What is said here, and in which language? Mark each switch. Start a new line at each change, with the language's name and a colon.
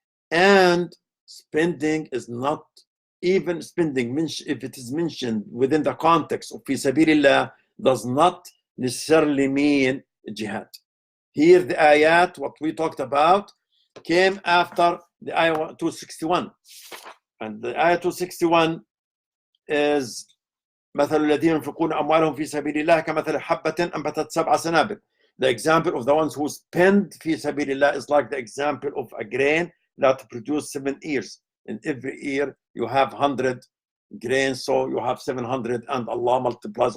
English: And spending is not even spending, if it is mentioned within the context of fi Sabillilah, does not necessarily mean jihad. Here the ayat, what we talked about, came after the ayah 261. And the ayah 261 is
Arabic: مثل الذين ينفقون أموالهم في سبيل الله كمثل حبة أنبتت سبع سنابل.
English: The example of the ones who spend
Arabic: في سبيل الله
English: is like the example of a grain that produces 7 ears. In every ear you have 100 grains, so you have 700, and Allah multiplies.